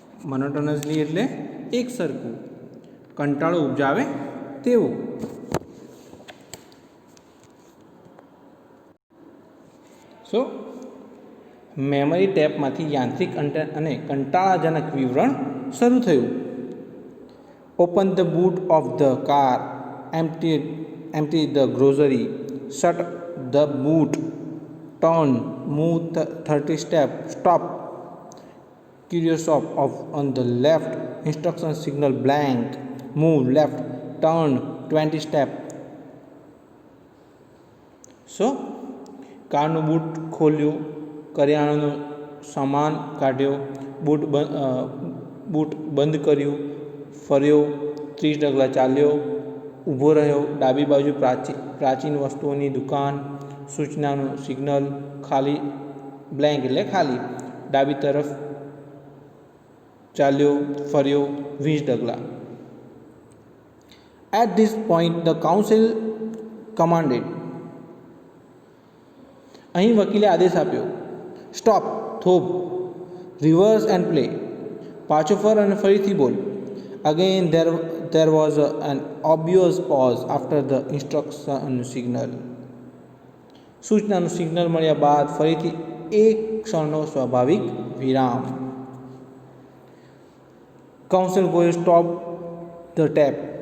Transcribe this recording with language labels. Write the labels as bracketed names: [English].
[Gujarati] મોનોટોનસલી એટલે એક સરખું, કંટાળો ઉપજાવે તેવું. સો મેમરી ટેપમાંથી યાંત્રિક અને કંટાળાજનક વિવરણ શરૂ થયું. [English] Open the boot of the car, empty the grocery, shut the boot, turn, move 30 steps, stop, curious off on the left, instruction signal blank, move left, turn 20 steps. So [Gujarati] કારનું boot ખોલ્યું, કરિયાણાનો સામાન કાઢ્યો, boot બંધ કર્યું, ફર્યો, 30 ડગલા ચાલ્યો, ઊભો રહ્યો, ડાબી બાજુ પ્રાચીન વસ્તુઓની દુકાન, સૂચનાનું સિગ્નલ, ખાલી બ્લેન્ક એટલે ખાલી, ડાબી તરફ ચાલ્યો, ફર્યો, 20 ડગલા. [English] At this point the council commanded. [Gujarati] અહીં વકીલે આદેશ આપ્યો. [English] stop, [Gujarati] થોભ, [English] Reverse and play. [Gujarati] પાછો ફર અને ફરીથી બોલ. [English] Again there was an obvious pause after the instruction signal. [Gujarati] સૂચનાનું સિગ્નલ મળ્યા બાદ ફરીથી એક ક્ષણનો સ્વાભાવિક વિરામ. [English] Council Goyal stop the tape.